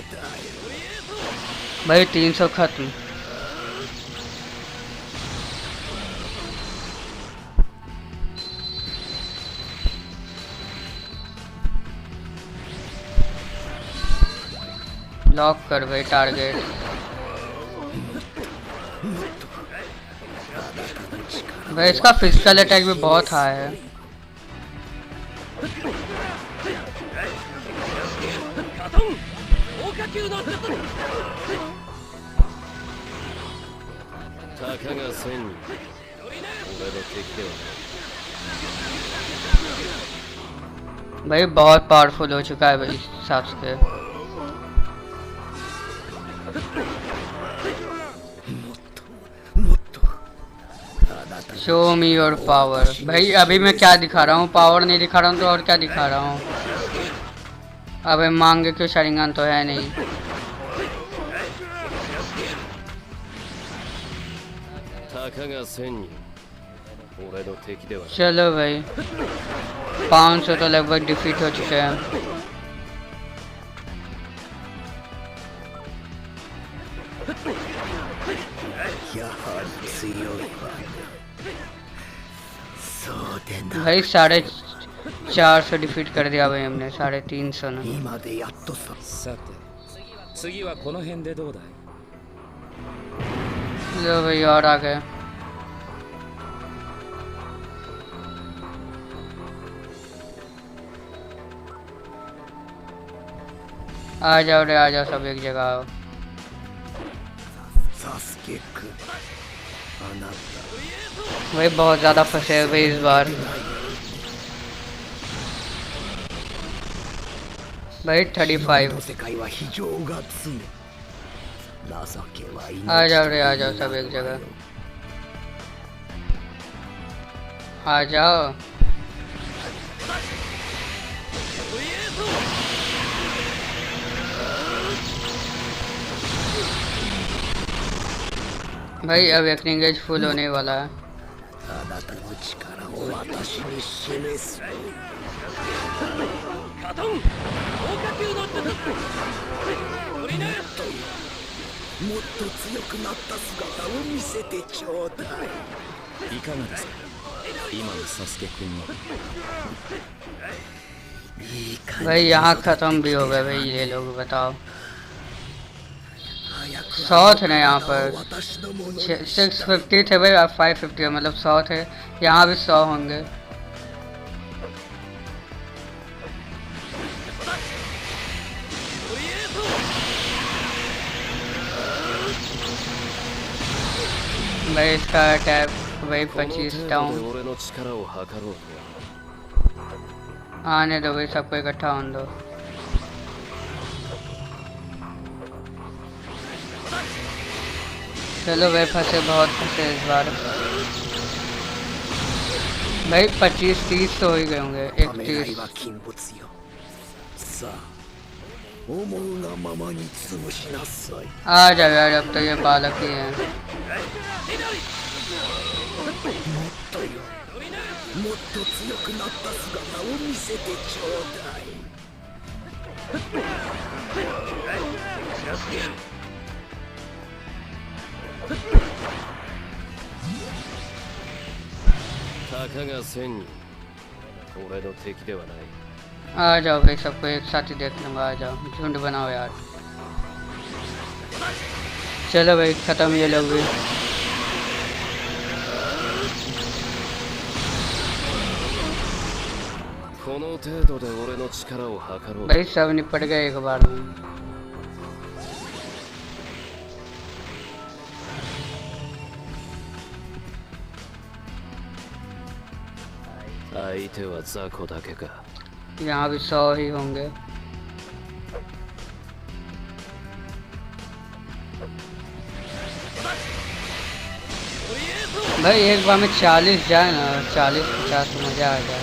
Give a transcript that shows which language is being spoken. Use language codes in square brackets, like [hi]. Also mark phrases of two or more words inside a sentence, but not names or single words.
[hi] भाई 300 खत्म। लॉक कर भाई टारगेट। भाई इसका [en] physical attack [hi] भी बहुत हाई है। [ja] たかが1000人俺の敵ではない。 [hi] भाई बहुत पावरफुल हो चुका है भाई सास्के। [en] show me your power. [hi] भाई अभी मैं क्या दिखा रहा हूँ, पावर नहीं दिखा रहा हूँ तो और क्या दिखा रहा हूँ। अबे मांगे क्यों, शरिंगन तो है नहीं। [ja] たかが1000人俺の敵ではない。 [hi] चलो भाई 500 तो लगभग डिफीट हो चुके हैं। [ja] やはり強いわね。そうでな [hi] भाई 450 डिफीट कर दिया भाई हमने, 350 ना। [ja] 今でやっとさ。さて次はこの辺でどうだい。 [hi] लो भाई और आ गए। आ जाओ रे आ जाओ, सब एक जगह आओ। [ja] サスケ君あなた [hi] भाई बहुत ज़्यादा फंसे हैं भाई इस बार। भाई 35। [ja] 世界は非常が常情けは命 [hi] आ जाओ रे आ जाओ, सब एक जगह आ जाओ। भाई अब [en] acting edge full [hi] होने वाला है। [ja] あなたの力を私に示すもっと強くなった姿を見せてちょうだい。いかがですか今のサスケ君は。いい感じ [hi] भाई यहाँ खत्म भी हो गए भाई ये लोग, बताओ। [ja] 早く [hi] 100 थे ना यहाँ पर, [ja] 私のものに [hi] 650 थे भाई, अब 550 है, मतलब 100 थे। यहाँ भी 100 होंगे। भाई इसका अटैक भाई 25 डाउन। [ja] 俺の力を測ろうと [hi] आने दो भाई, सबको इकट्ठा होने दो। चलो भाई फंसे, बहुत फंसे इस बार। भाई 25-30 तो हो ही गए होंगे। [ja] 侍は 31। 禁物よ。さあ思うがままに潰しなさい。 [hi] आ जाओ यार, अब तो ये बालक ही हैं। [ja] もっと強くなった姿を見せてちょうだい。たかが1000人俺の敵ではない。 [hi] आ जाओ भाई, सबको एक साथ ही देख लूंगा। आ जाओ, झुंड बनाओ यार। चलो भाई, खत्म ये लोग भी। [ja] この程度で俺の力を測ろう。 [hi] भाई सब निपट गए एक बार में। [ja] 相手は雑魚だけか。 [hi] यहाँ भी 100 ही होंगे। भाई एक बार में 40 जाए ना, 40-50 मजा आ जाए।